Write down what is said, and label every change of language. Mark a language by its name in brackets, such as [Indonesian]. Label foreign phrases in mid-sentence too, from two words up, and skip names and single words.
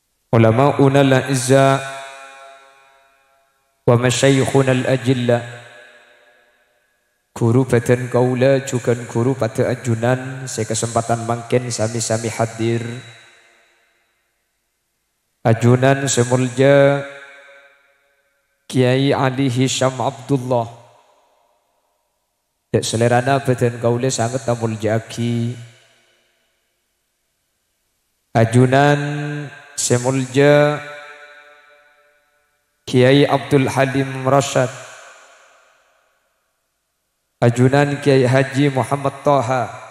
[Arabic] علماؤنا الأعزة ومشايخنا الأجلة, [Madurese] guru badan kaula juga guru pada ajunan, saya kesempatan mangken sami-sami hadir. Ajunan semulja Kiai Ali Hisham Abdullah, dek selerana badan kaula sangat mulja aki. Ajunan semulja Kiai Abdul Halim Rashad, ajunan Kiai Haji Muhammad Taha,